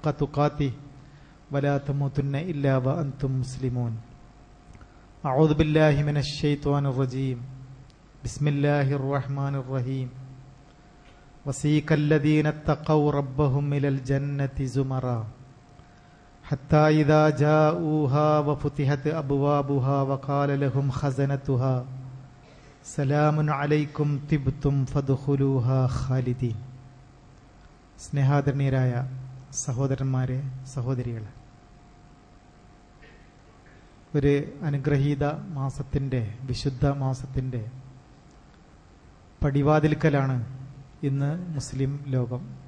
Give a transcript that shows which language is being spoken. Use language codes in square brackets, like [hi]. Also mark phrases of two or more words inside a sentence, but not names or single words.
[ar] تقاته ولا تموتن إلا وأنتم مسلمون أعوذ بالله من الشيطان الرجيم بسم الله الرحمن الرحيم وسيق الذين اتقوا ربهم إلى الجنة زمرا حتى إذا جاءوها وفتحت أبوابها وقال لهم خزنتها سلام عليكم طبتم فادخلوها خالدين. [ml] സ്നേഹാദരണീയരായ സഹോദരന്മാരെ, സഹോദരികളെ, ഒരു അനുഗ്രഹീത മാസത്തിൻ്റെ, വിശുദ്ധ മാസത്തിൻ്റെ പടിവാതിൽക്കലാണ് ഇന്ന് മുസ്ലിം ലോകം.